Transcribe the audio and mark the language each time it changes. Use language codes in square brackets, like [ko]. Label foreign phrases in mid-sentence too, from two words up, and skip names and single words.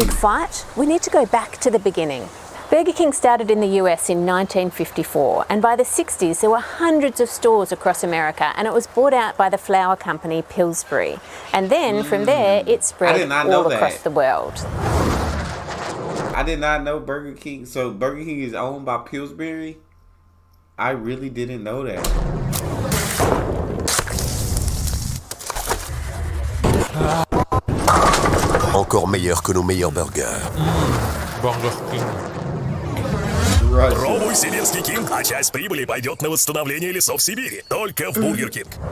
[en] big fight, we need to go back to the beginning. Burger King started in the US in 1954, and by the 60s there were hundreds of stores across America, and it was bought out by the flour company Pillsbury. And then from there it spread all across the world. I did not know Burger King. So Burger King is owned by Pillsbury? I really didn't know that. [fr] Encore meilleur que nos meilleurs burgers. [en] Burger King. [ru] Пробуй [en] Siberian King, [ru] а часть прибыли пойдет на восстановление лесов Сибири. Только в Бургер Кинг.